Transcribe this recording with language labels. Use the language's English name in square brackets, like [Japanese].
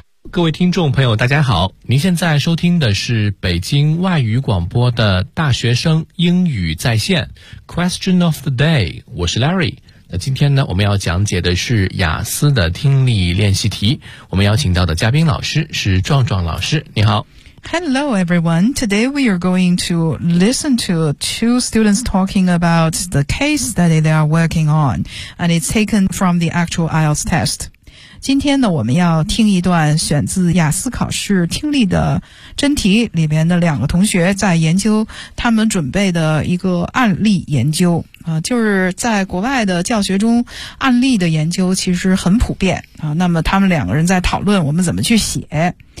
[Chinese] 各位听众朋友大家好，您现在收听的是北京外语广播的大学生英语在线 [English] Question of the day， [Chinese] 我是 Larry。那今天呢，我们要讲解的是雅思的听力练习题，我们邀请到的嘉宾老师是壮壮老师，你好。 [English] Hello everyone, today we are going to listen to two students talking about the case study they are working on, and it's taken from the actual IELTS test. [Chinese] 今天呢，我们要听一段选自雅思考试听力的真题里面的两个同学在研究他们准备的一个案例研究就是在国外的教学中案例的研究其实很普遍那么他们两个人在讨论我们怎么去写。